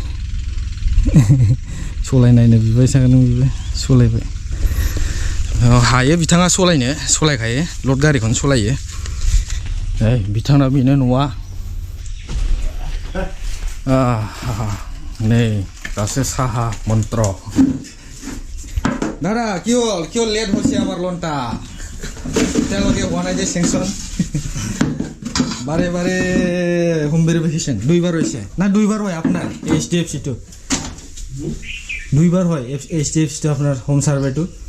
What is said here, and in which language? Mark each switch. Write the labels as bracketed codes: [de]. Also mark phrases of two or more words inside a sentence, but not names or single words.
[brx] सलायनायनो बिबाय थागोन बिबो सलायबाय हायो बिथाङा सलायखायो लड गारिखौनो सलायो बिथांना बेनो न'आ नै दासो साहा मन्त्र दादा [as] কিয় লেট হৈছে আমার লোনটা তেওঁলোকে হোৱা নাই যে সেংশন বাৰে বাৰে [en] home verification [as] দুইবাৰ হৈছে না দুইবাৰ হয় আপোনাৰ HDFC টো দুইবাৰ হয় HDFC টো আপোনাৰ [en] home surveyটো